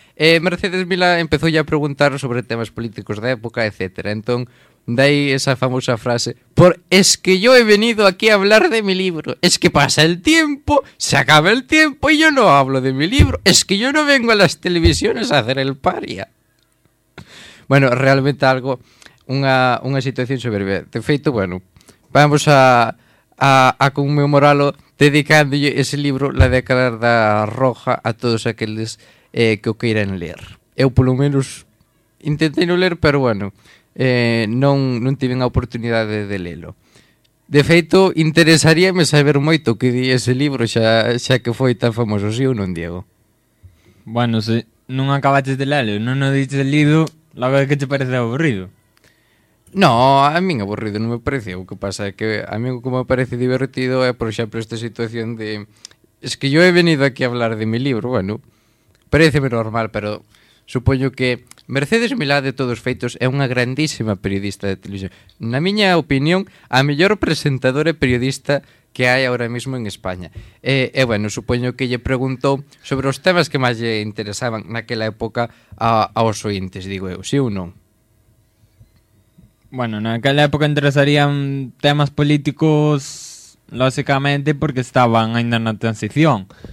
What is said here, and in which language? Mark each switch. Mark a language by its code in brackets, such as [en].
[gl] Mercedes Milá empezou ya a preguntar sobre temas políticos da época, etc. Entón, dai esa famosa frase, [es] por es que yo he venido aquí a hablar de mi libro. Es que pasa el tiempo, se acaba el tiempo y yo no hablo de mi libro. Es que yo no vengo a las televisiones a hacer el paria. [gl] Bueno, realmente algo, unha situación soberbia. De feito, bueno, vamos a conmemorarlo dedicando ese libro La década da roja a todos aqueles que o queiran ler. Eu polo menos intentei non ler, pero bueno, non tiven a oportunidade de lelo. De feito, interesaríame saber moito que di ese libro xa que foi tan famoso, si ou non, Diego? Bueno, se non acabaches de lelo, non o dixes lido, logo é que te parece aburrido. No, a mí aburrido non me parece. O que pasa é que a mí o que me parece divertido é, por exemplo, esta situación de... [es] Es que yo he venido aquí a hablar de mi libro. [gl] Bueno, pareceme normal, pero supoño que Mercedes Milá, de todos feitos, é unha grandísima periodista de televisión. Na miña opinión, a mellor presentadora e periodista que hai ahora mismo en España. E bueno, supoño que lle preguntou sobre os temas que máis lle interesaban naquela época aos ointes, digo eu, si ou non. Bueno, naquela época interesarían temas políticos, lóxicamente, porque estaban ainda na transición.